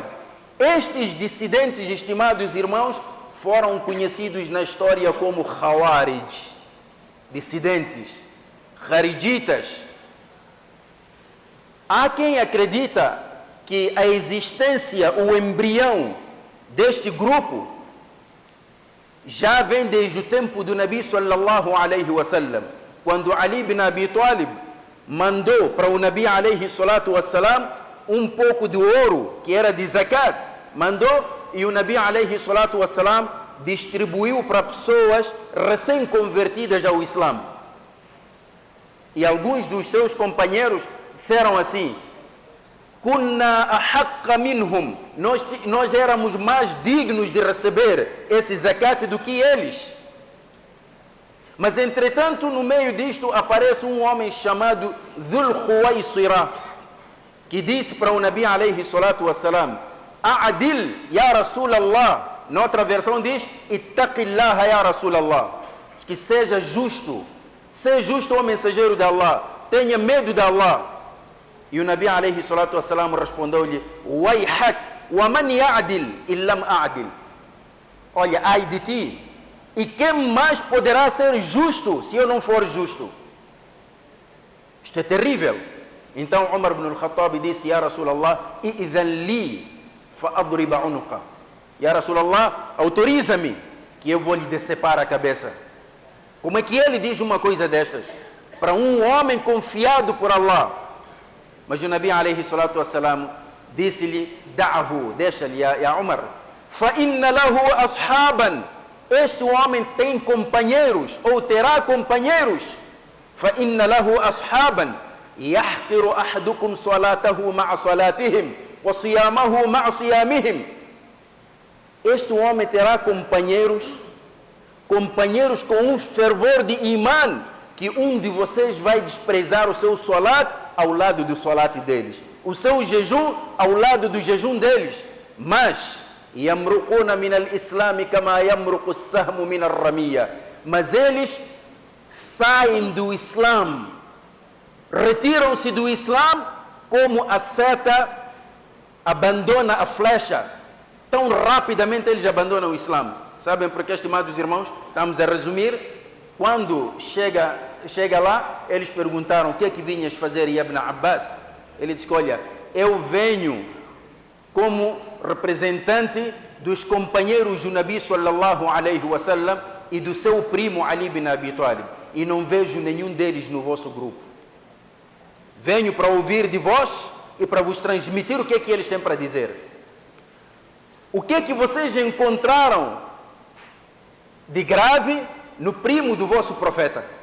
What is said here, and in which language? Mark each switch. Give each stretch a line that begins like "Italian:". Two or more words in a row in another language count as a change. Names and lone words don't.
Portuguese: Estes dissidentes, estimados irmãos, foram conhecidos na história como Khawarij, dissidentes, Kharijitas. Há quem acredita que a existência, o embrião deste grupo já vem desde o tempo do
Arabic: نبي صلى الله عليه وسلم,
Portuguese: quando Ali ibn Abi Talib mandou para o
Arabic: نبي عليه الصلاة والسلام
Portuguese: um pouco de ouro que era de zakat, mandou, e o Nabi alayhi salatu wassalam distribuiu para pessoas recém-convertidas ao Islã. E alguns dos seus companheiros disseram assim:
Arabic: كنا أحق منهم,
Portuguese: nós éramos mais dignos de receber esse zakat do que eles. Mas entretanto, no meio disto aparece um homem chamado Dhul Khuwaisira, que disse para o
Arabic: نبي عليه الصلاة والسلام: اعدل يا رسول الله.
Portuguese: Noutra versão diz:
Arabic: اتق الله يا رسول الله.
Portuguese: Que seja justo. Seja justo, ó mensageiro de Allah. Tenha medo de Allah. E o
Arabic: نبي عليه الصلاة والسلام
Portuguese: respondeu-lhe:
Arabic: ويحك، ومن يعدل إن لم أعدل.
Portuguese: Olha, ai de ti. E quem mais poderá ser justo se eu não for justo? Isto é terrível. Então Umar ibn al-Khattab disse:
Arabic: يا رسول الله، ائذن لي فأضرب عنقه. يا رسول الله,
Portuguese: autoriza-me que eu vou lhe decepar a cabeça. Como é que ele diz uma coisa destas? Para um homem confiado por Allah. Mas o
Arabic: نبي عليه الصلاة والسلام
Portuguese: disse-lhe: Da'ahu, deixa-lhe,
Arabic: يا عمر. فإن له أصحابا.
Portuguese: Este homem tem companheiros, ou terá companheiros.
Arabic: فإن له أصحابا. يحقر أحدكم صلاته مع صلاتهم، وصيامه مع صيامهم.
Portuguese: Este homem terá companheiros com um fervor de imã, que um de vocês vai desprezar o seu salat ao lado do salat deles, o seu jejum ao lado do jejum deles.
Arabic: Mas يمرقون من الإسلام كما يمرق السهم من الرمية.
Portuguese: Mas eles saem do Islã, retiram-se do Islã como a seta abandona a flecha. Tão rapidamente eles abandonam o Islã. Sabem por que, estimados irmãos? Estamos a resumir. Quando chega lá, eles perguntaram: o que é que vinhas fazer, Ibn Abbas? Ele disse: olha, eu venho como representante dos companheiros do
Arabic: نبي صلى الله عليه وسلم
Portuguese: e do seu primo Ali ibn Abi Talib, e não vejo nenhum deles no vosso grupo. Venho para ouvir de vós e para vos transmitir o que é que eles têm para dizer. O que é que vocês encontraram de grave no primo do vosso profeta?